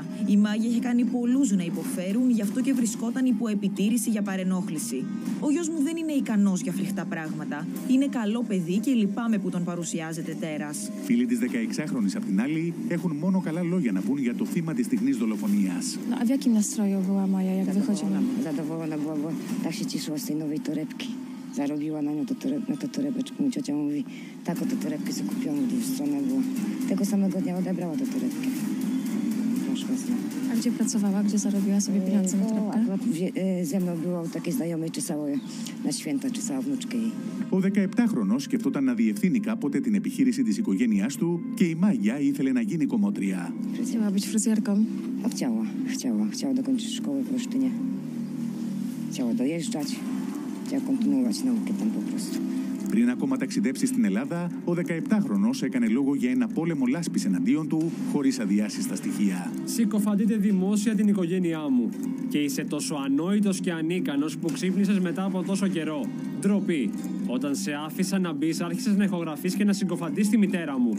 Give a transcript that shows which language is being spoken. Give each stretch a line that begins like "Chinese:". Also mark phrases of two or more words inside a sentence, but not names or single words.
Greek: Η Μάγια είχε κάνει πολλούς να υποφέρουν, γι' αυτό και βρισκόταν υπό επιτήρηση για παρενόχληση. Ο γιος μου δεν είναι ικανός για φρικτά πράγματα. Είναι καλό παιδί και λυπάμαι που τον παρουσιάζεται τέρας. Φίλοι της 16χρονης απ' την άλλη έχουν μόνο καλά λόγια να πούν για το θύμα της στιγμής δολοφονίας.
Polish: A w jakim nastroju była Maja, jak wychodziła? Zadowolona była, bo tak się cieszyła z tej nowej torebki. Zarobiła na nią na tę torebeczkę. Mój ciocia mówi, tak oto torebkę sobie kupiłam, w drugą stronę była. Tego samego dnia odebrała tę torebkę. Poszła z nią. A gdzie pracowała? Gdzie zarobiła sobie pieniądze na torebkę? Ze mną było u takiej znajomej, czesało na święta, czesała wnuczkę jej.
Greek: Ο 17χρονος σκεφτόταν να διευθύνει κάποτε την επιχείρηση της οικογένειάς του και η Μάγια ήθελε να γίνει κομμότρια.
Polish: Chciała być fryzjerką. Chciała dokończyć szkołę w Olsztynie. Chciała dojeżdżać. Chciała kontynuować naukę tam po prostu.
Greek: Πριν ακόμα ταξιδέψει στην Ελλάδα, ο 17χρονος έκανε λόγο για ένα πόλεμο λάσπης εναντίον του, χωρίς αδειάσει στα στοιχεία. Συκοφαντείτε δημόσια την οικογένειά μου. Και είσαι τόσο ανόητος και ανίκανος που ξύπνησες μετά από τόσο καιρό. Ντροπή. Όταν σε άφησα να μπεις, άρχισες να ηχογραφείς και να συγκοφαντείς τη μητέρα μου.